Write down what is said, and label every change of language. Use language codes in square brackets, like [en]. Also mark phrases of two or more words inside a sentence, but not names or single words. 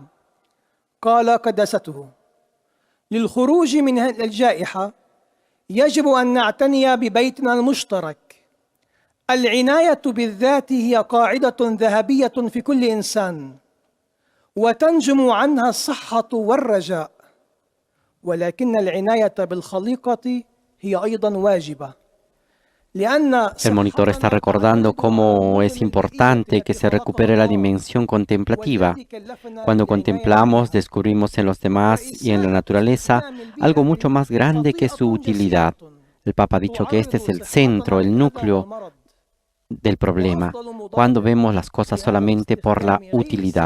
[ar] قال قداسته: للخروج من الجائحة يجب أن نعتني ببيتنا المشترك. العناية بالذات هي قاعدة ذهبية في كل إنسان، وتنجم عنها الصحة والرجاء، ولكن العناية بالخليقة هي أيضا واجبة. [es] El monitor está recordando cómo es importante que se recupere la dimensión contemplativa. Cuando contemplamos, descubrimos en los demás y en la naturaleza algo mucho más grande que su utilidad. El Papa ha dicho que este es el centro, el núcleo del problema, cuando vemos las cosas solamente por la utilidad.